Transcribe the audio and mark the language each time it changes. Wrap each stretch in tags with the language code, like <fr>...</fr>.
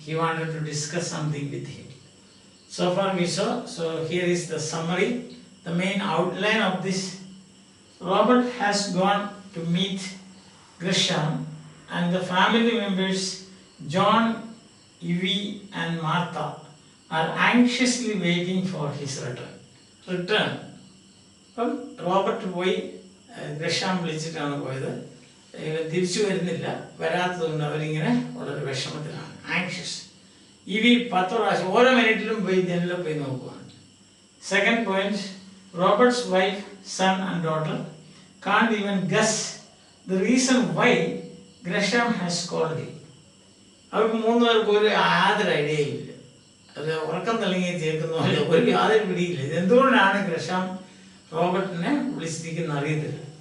<en>He wanted to discuss something with him. So far we saw, so here is the summary, the main outline of this. Robert has gone to meet Gresham, and the family members John, Evie and Martha are anxiously waiting for his return.</en> <ml>Robert പോയി Gresham വിളിച്ചിട്ടാണ് പോയത്. തിരിച്ചു വരുന്നില്ല, വരാത്തതുകൊണ്ട് അവരിങ്ങനെ വളരെ വിഷമത്തിലാണ്, anxious. ഇവി 10 പ്രാവശ്യം ഓരോ മിനിറ്റിലും പോയി ജനലിൽ പോയി നോക്കുകയാണ്.</ml> <en>Second point, Robert's wife, son and daughter can't even guess the reason why Gresham has called him.</en> <ml>അവർക്ക് 3 പേർക്ക് ഒരു യാതൊരു ഐഡിയയില്ല. അത് ഉറക്കം തെളിങ്ങി ചേർക്കുന്നതല്ല, ഒരു യാതൊരു പിടിയില്ല. ഇതെന്തുകൊണ്ടാണ് ഗ്രഷാം റോബർട്ടിനെ വിളിച്ചിരിക്കുന്ന അറിയത്തില്ല.</ml>